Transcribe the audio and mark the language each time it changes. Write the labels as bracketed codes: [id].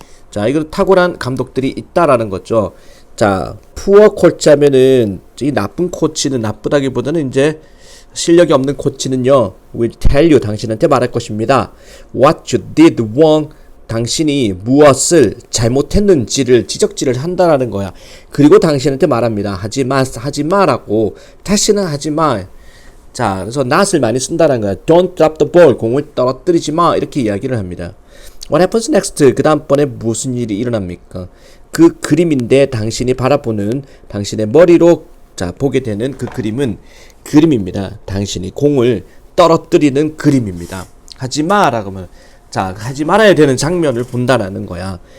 [ko] 자, 이거 탁월한 감독들이 있다라는 거죠. 자, [en] poor coach [ko] 하면은 이 나쁜 코치는 나쁘다기보다는 이제 실력이 없는 코치는요, [en] will tell you [ko] 당신한테 말할 것입니다. [en] What you did wrong, [ko] 당신이 무엇을 잘못했는지를 지적질을 한다라는 거야. 그리고 당신한테 말합니다. 하지 마라고. 다시는 하지 마. 자, 그래서 not을 많이 쓴다는 거야. [en] Don't drop the ball, [ko] 공을 떨어뜨리지 마. 이렇게 이야기를 합니다. [en] What happens next? [ko] 그 다음번에 무슨 일이 일어납니까? 그 그림인데 당신이 바라보는 당신의 머리로 자 보게 되는 그 그림은 그림입니다. 당신이 공을 떨어뜨리는 그림입니다. 하지 마라고 하면 자 하지 말아야 되는 장면을 본다라는 거야.